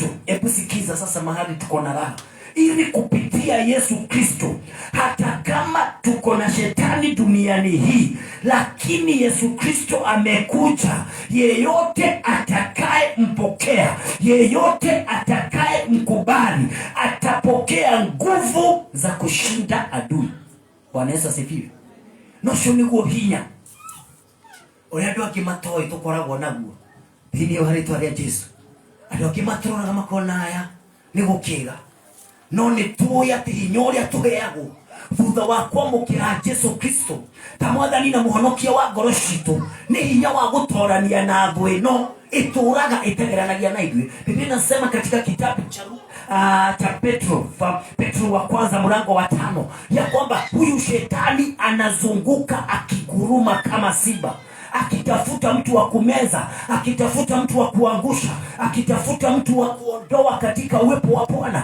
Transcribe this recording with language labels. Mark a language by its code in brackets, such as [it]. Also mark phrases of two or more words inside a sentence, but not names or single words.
[sw] Hebu sikiza sasa mahali tuko na raha. Ili kupitia Yesu Kristo, hata kama tuko na shetani duniani hii, lakini Yesu Kristo amekuja. Yeyote atakaye mpokea, yeyote atakaye mkubali, atapokea nguvu za kushinda adui. Bwana Yesu asifiwe. [ki] Nocio niguo hinya uria andu angi matoi tukoragwo naguo thiini wa ritwa ria Jesu. Andu angi matororaga makona aya ni gukiga, no ni tuoya ati hinya uria tuheagwo thutha wa kwamukira Jesu Kristo ta mwathani na muhonokia wa ngoro citu ni hinya wa gutorania na thũ ĩno ituraga itegeranagia na ithuĩ. [sw] Biblia inasema katika kitabu cha Petro wa kwanza mlango wa 5 ya kwamba huyu shetani anazunguka akiguruma kama simba, akitafuta mtu wa kumeza, akitafuta mtu wa kuangusha, akitafuta mtu wa kuondoa katika uwepo wa Bwana.